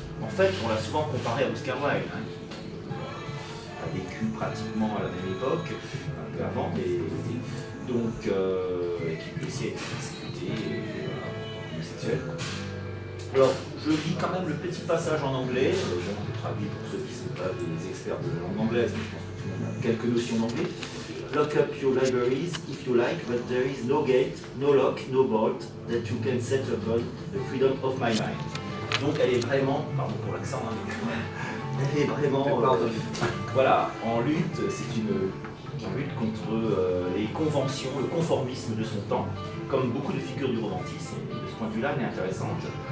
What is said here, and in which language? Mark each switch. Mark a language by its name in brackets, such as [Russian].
[French] En fait, on l'a souvent comparé à Oscar Wilde, qui a vécu pratiquement à la même époque, un peu avant, et donc qui aussi a été persécuté, homosexuel. Alors, je lis quand même le petit passage en anglais, je traduis pour ceux qui ne sont pas des experts de la langue anglaise, mais je pense que tout le monde a quelques notions d'anglais. [English] Lock up your libraries if you like, but there is no gate, no lock, no bolt that you can set upon the freedom of my mind. [French] Donc elle est vraiment, pardon pour l'accent, elle est vraiment voilà, en lutte, c'est une lutte contre les conventions, le conformisme de son temps, comme beaucoup de figures du romantisme, et de ce point de vue-là, elle est intéressante.